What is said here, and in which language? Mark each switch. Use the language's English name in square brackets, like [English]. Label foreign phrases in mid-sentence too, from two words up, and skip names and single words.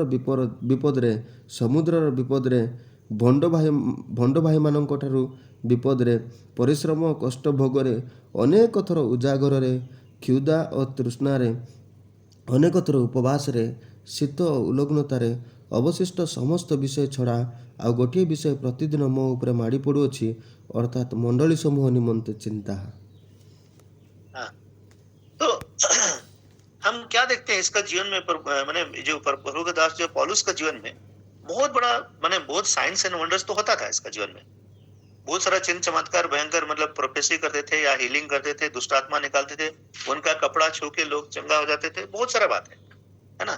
[Odia] ବିପଦରେ, ସମୁଦ୍ରର ବିପଦରେ, ଭଣ୍ଡ ଭାଇମାନଙ୍କଠାରୁ ବିପଦରେ, ପରିଶ୍ରମ ଓ କଷ୍ଟ ଭୋଗରେ, ଅନେକ ଥର ଉଜାଗରରେ, କ୍ଷୁଧା ଓ ତୃଷ୍ଣାରେ, ଅନେକ ଥର ଉପବାସରେ, ଶୀତ ଓ ଉଲଗ୍ନତାରେ, ଅବଶିଷ୍ଟ ସମସ୍ତ ବିଷୟ ଛଡ଼ା ଆଉ ଗୋଟିଏ ବିଷୟ ପ୍ରତିଦିନ ମୋ ଉପରେ ମାଡ଼ି ପଡ଼ୁଅଛି, ଅର୍ଥାତ୍ ମଣ୍ଡଳୀ ସମୂହ ନିମନ୍ତେ चिंता। [Hindi] हाँ, तो हम क्या देखते हैं इसका जीवन में माने जो प्रभु का दास जो पौलुस का जीवन में बहुत बड़ा माने बहुत [English] science and wonders [Hindi] तो होता था इसका जीवन में। बहुत सारा चिन्ह चमत्कार भयंकर मतलब प्रोफेसी करते थे या हीलिंग करते थे, दुष्ट आत्मा निकालते थे, उनका कपड़ा छू के लोग चंगा हो जाते थे, बहुत सारा बात है ना।